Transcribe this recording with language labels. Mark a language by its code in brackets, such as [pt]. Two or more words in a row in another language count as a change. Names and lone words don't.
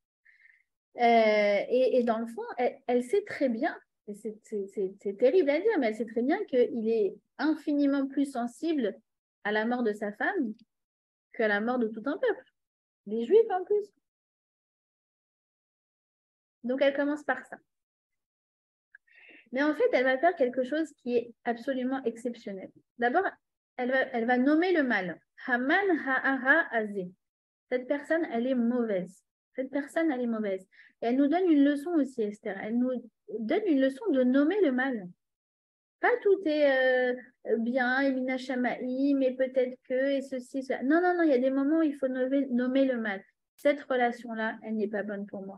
[fr] Et dans le fond, elle sait très bien, et c'est terrible à dire, mais elle sait très bien qu'il est infiniment plus sensible à la mort de sa femme qu'à la mort de tout un peuple, des Juifs en plus. Donc elle commence par ça. Mais en fait, elle va faire quelque chose qui est absolument exceptionnel. D'abord, elle va nommer le mal. [he] המן הרע הזה. [fr] Cette personne, elle est mauvaise. Cette personne, elle est mauvaise. Et elle nous donne une leçon aussi, Esther. Elle nous donne une leçon de nommer le mal. Pas tout est bien, Emina Shamaï, mais peut-être que, et ceci, cela. Non, il y a des moments où il faut nommer le mal. Cette relation-là, elle n'est pas bonne pour moi.